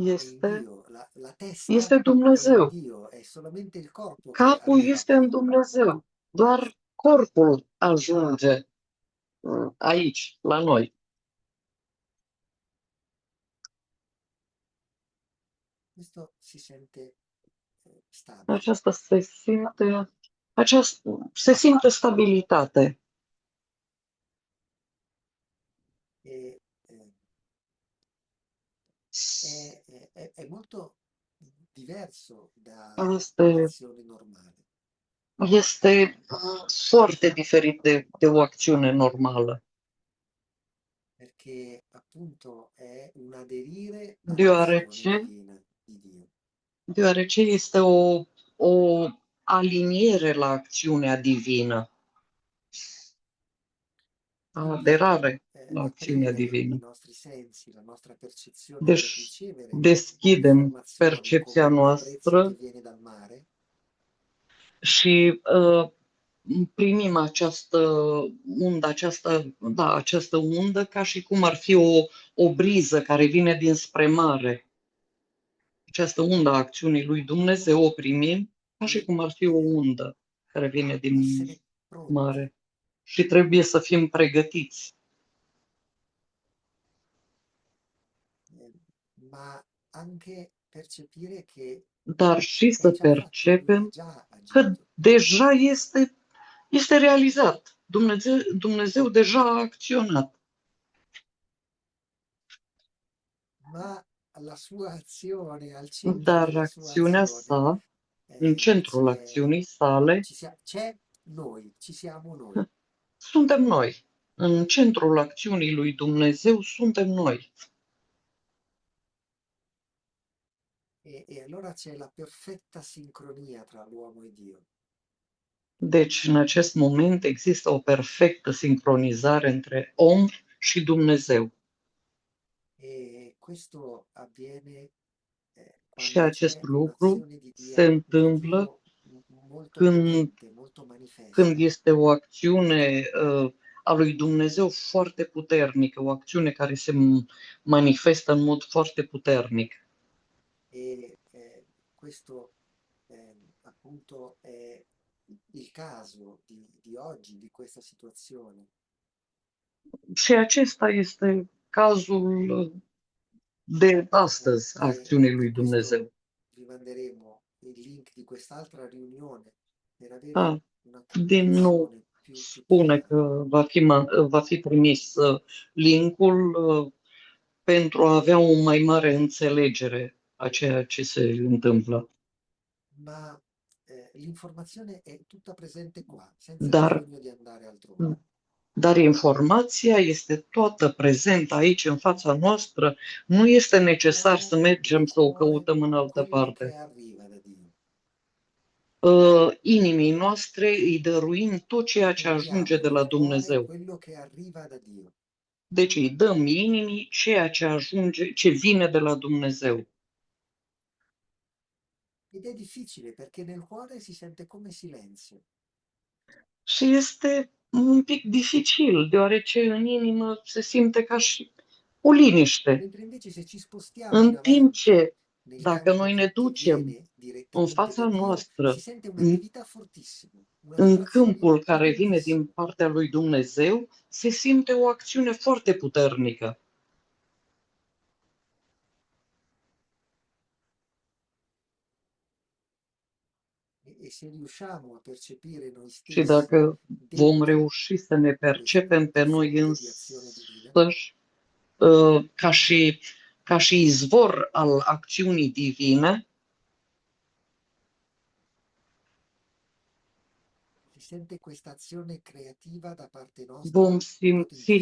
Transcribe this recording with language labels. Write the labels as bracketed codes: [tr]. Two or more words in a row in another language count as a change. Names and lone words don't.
[ro] este [it] Dio, la testa è [ro] Dumnezeu. [it] in Dio, è solamente il corpo che [ro] Capul [it] arriva [ro] este în Dumnezeu. Doar corpul ajunge aici, la noi. [it] questo si sente stabile. [ro] Se simte stabilitate. [it] E, è molto diverso dall'azione normale. [ro] Este foarte diferit de o acțiune normală. [it] Perché appunto è un aderire [ro] Deoarece [it] all'azione divina di Dio. [ro] Deoarece este o aliniere la acțiunea divină. Aderare la acțiunea [it] Aprire [ro] divină. [it] i nostri sensi, la nostra percezione per [ro] Deci [it] ricevere [ro] deschidem [it] informazioni [ro] percepția [it] come il prezzo [ro] noastră [it] che viene dal mare [ro] și primim această undă ca și cum ar fi o briză care vine dinspre mare. Această undă a acțiunii lui Dumnezeu o primim ca și [it] e [ro] cum ar fi o undă care vine din [it] essere pronti, [ro] mare. Și trebuie să fim pregătiți. [it] eh, ma anche percepire che [ro] Dar și [it] è [ro] să [it] già fatto, lui ha [ro] percepem [it] già [ro] că [it] agito. [ro] deja este realizat. Dumnezeu deja a acționat. [it] Ma la sua azione, al centro [ro] Dar [it] della sua [ro] acțiunea [it] azione, sa, [ro] în centrul [it] c'è, [ro] acțiunii sale, [it] c'è noi, ci siamo noi. [ro] suntem noi. În centrul acțiunii lui Dumnezeu suntem noi. [it] E allora c'è la perfetta sincronia tra l'uomo e Dio. [ro] Deci, în acest moment există o perfectă sincronizare între om și Dumnezeu. [it] E questo avviene [ro] Și [it] quando [ro] acest [it] c'è [ro] lucru [it] un'azione [ro] se [it] di [ro] întâmplă [it] Dio molto [ro] când, [it] potente, molto [ro] când [it] manifesta. [ro] este o acțiune a lui Dumnezeu foarte puternică, o acțiune care se manifestă în mod foarte puternic. [it] E questo appunto è il caso di oggi, di questa situazione. [ro] Și acesta este cazul de astăzi a acțiunii lui [it] Per questo [ro] Dumnezeu. [it] vi manderemo il link di quest'altra riunione per avere [ro] Da, [it] una [ro] din nou [it] comprensione più [ro] spune [it] piena. [ro] că va fi trimis linkul pentru a avea o mai mare înțelegere a ceea ce se întâmplă. [it] Ma l'informazione è tutta presente qua, senza [ro] Dar, [it] bisogno di andare altrove. [ro] dar informația este toată prezentă aici în fața noastră. Nu este necesar să [it] Diamo [ro] mergem [it] nel [ro] să o [it] cuore [ro] căutăm în altă [it] quello che [ro] parte. [it] arriva da Dio [ro] Inimii noastre îi dăruim tot ceea ce [it] e [ro] ajunge [it] diamo [ro] de la [it] nel cuore [ro] Dumnezeu. [it] quello che arriva da Dio. [ro] Deci îi dăm inimii ceea ce ajunge, ce vine de la Dumnezeu. [it] Ed è difficile perché nel cuore si sente come silenzio. [ro] Și este un pic dificil, deoarece în inimă se simte ca și o liniște. [it] Mentre invece se ci spostiamo in [ro] În timp [it] avanti, [ro] ce, [it] nel [ro] dacă [it] campo [ro] noi ne [it] che [ro] ducem [it] viene [ro] în [it] direttamente [ro] fața [it] da Dio, si [ro] noastră, [it] sente [ro] în, [it] un'attività fortissima, una [ro] în [it] vibrazione [ro] câmpul care vine din [it] potentissima. [ro] partea lui Dumnezeu, se simte o acțiune foarte puternică. [it] E se riusciamo a percepire noi [ro] Și [it] stessi [ro] dacă vom [it] dentro [ro] reuși să ne percepem pe [it] queste [ro] noi [it] fonti di azione divina, [ro] însăși ca și izvor al acțiunii divine, [it] si sente questa azione creativa da parte nostra [ro] vom simți